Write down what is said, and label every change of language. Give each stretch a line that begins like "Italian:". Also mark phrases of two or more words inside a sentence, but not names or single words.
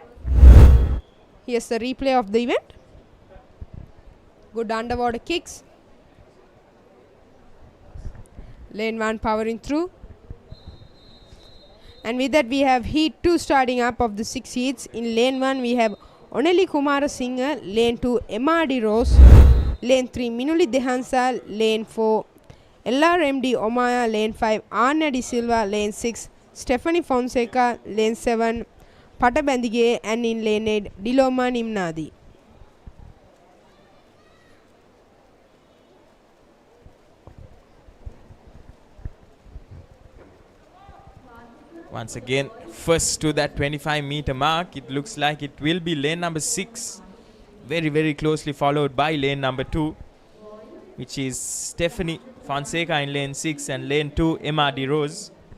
English: Here's the replay of the event. Good underwater kicks. Lane 1 powering through. And with that, we have heat 2 starting up of the 6 heats. In lane 1, we have Oneli Kumara Singh, lane 2 MRD Rose, lane 3 Minuli Dehansa, lane 4 LRMD Omaya, lane 5 Arna Di Silva, lane 6 Stephanie Fonseca, lane 7 Patabandige, and in lane 8 Diloma Nimnadi. Once again, first to that 25 meter mark, it looks like it will be lane number 6. Very, very closely followed by lane number 2, which is Stephanie Fonseca in lane 6, and lane 2 MRD Rose.